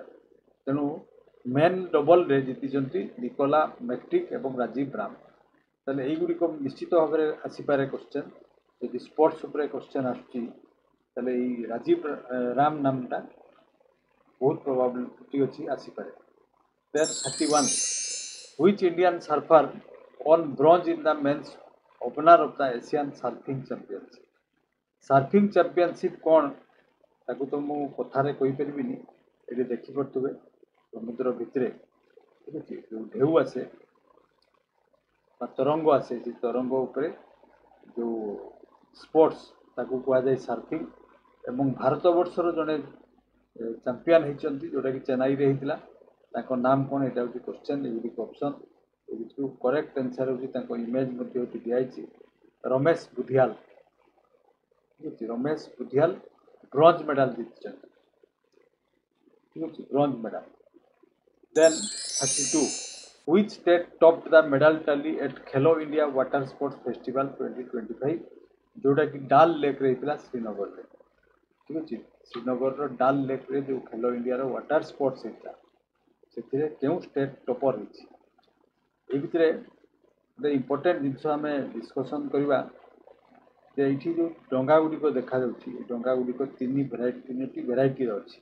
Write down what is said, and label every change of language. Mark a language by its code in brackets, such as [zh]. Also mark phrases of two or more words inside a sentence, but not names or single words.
[or] ତେଣୁ [en] men doublere [or] ଜିତିଛନ୍ତି ନିକୋଲା ମେକ୍ଟିକ୍ ଏବଂ ରାଜୀବ ରାମ। ତାହେଲେ এইଗୁଡ଼ିକ ନିଶ୍ଚିତ ଭାବରେ ଆସିପାରେ କ୍ୱେଶ୍ଚନ୍। ଯଦି ସ୍ପୋର୍ଟସ୍ ଉପରେ କ୍ୱେଶ୍ଚନ୍ ଆସୁଛି ତାହେଲେ ଏଇ ରାଜୀବ ରାମ ନାମଟା ବହୁତ ପ୍ରୋବାବିଲିଟି ଅଛି ଆସିପାରେ। [en] then 31. Which Indian surfer won bronze in the men's opener of the Asian Surfing Championship? [or] ସର୍ଫିଂ ଚାମ୍ପିଅନସିପ୍ କ'ଣ ତାକୁ ତ ମୁଁ କଥାରେ କହିପାରିବିନି। ଏଠି ଦେଖିପାରୁଥିବେ ସମୁଦ୍ର ଭିତରେ, ଠିକ୍ ଅଛି, ଯେଉଁ ଢେଉ ଆସେ ବା ତରଙ୍ଗ ଆସେ, ସେ ତରଙ୍ଗ ଉପରେ ଯେଉଁ ସ୍ପୋର୍ଟସ୍ ତାକୁ କୁହାଯାଏ ସର୍ଫିଂ। ଏବଂ ଭାରତବର୍ଷର ଜଣେ ଚାମ୍ପିଆନ୍ ହେଇଛନ୍ତି, ଯେଉଁଟାକି ଚେନ୍ନାଇରେ ହେଇଥିଲା। ତାଙ୍କ ନାମ କ'ଣ, ଏଇଟା ହେଉଛି କ୍ୱେଶ୍ଚନ୍। ଏଗୁଡ଼ିକ ଅପସନ୍। ଏ ଭିତରୁ [en] correct answer [or] ହେଉଛି, ତାଙ୍କ ଇମେଜ୍ ମଧ୍ୟ ଏଠି ଦିଆହେଇଛି, ରମେଶ ବୁଧିଆଲ। ଠିକ୍ ଅଛି, ରମେଶ ବୁଧିଆଲ [en] bronze medal [or] ଜିତିଛନ୍ତି। ଠିକ୍ ଅଛି, [en] bronze medal. [or] ଦେନ୍ 32. [en] Which state topped the medal tally at ଖେଲୋ ଇଣ୍ଡିଆ ୱାଟର ସ୍ପୋର୍ଟସ୍ ଫେଷ୍ଟିଭାଲ 2025? [or] ଯେଉଁଟାକି ଡାଲ୍ ଲେକ୍ରେ ହେଇଥିଲା ଶ୍ରୀନଗରରେ। ଠିକ୍ ଅଛି, ଶ୍ରୀନଗରର ଡାଲ୍ ଲେକ୍ରେ ଯେଉଁ ଖେଲୋ ଇଣ୍ଡିଆର [en] water sports [or] ହେଇଥିଲା ସେଥିରେ କେଉଁ [en] state topper [or] ହେଇଛି? ଏଇ ଭିତରେ ଗୋଟେ ଇମ୍ପୋର୍ଟାଣ୍ଟ ଜିନିଷ ଆମେ ଡିସ୍କସନ୍ କରିବା ଯେ ଏଇଠି ଯେଉଁ ଡଙ୍ଗାଗୁଡ଼ିକ ଦେଖାଯାଉଛି, ଏ ଡଙ୍ଗାଗୁଡ଼ିକ ତିନୋଟି ଭେରାଇଟିର ଅଛି।